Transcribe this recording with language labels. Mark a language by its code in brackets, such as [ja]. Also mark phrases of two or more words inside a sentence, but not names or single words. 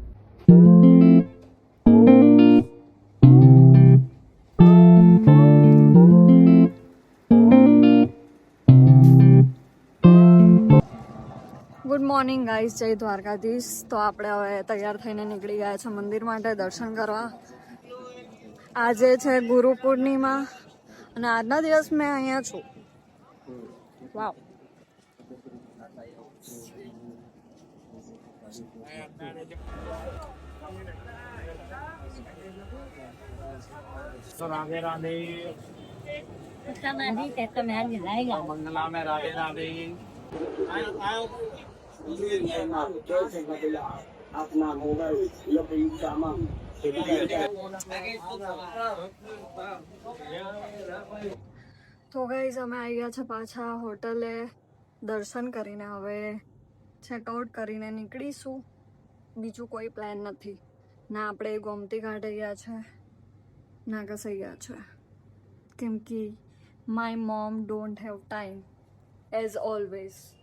[en] Good morning guys, [gu] જય દ્વારકાધીશ. તો આપણે હવે તૈયાર થઈને નીકળી ગયા છે મંદિર માટે દર્શન કરવા. આજે છે ગુરુ પૂર્ણિમા અને આજના દિવસ મેં અહીંયા છું. વાવ. [hi] राधे राधे मंगला में राधे राधे अपना मोबाइल [gu] તો ગાઈઝ અમે આવી ગયા છે પાછા હોટલે દર્શન કરીને. હવે ચેકઆઉટ કરીને નીકળીશું. બીજું કોઈ પ્લાન નથી. ના આપણે ગોમતી ઘાટે ગયા છે ના કસે ગયા છે, કેમ કે [en] my mom don't have time as always.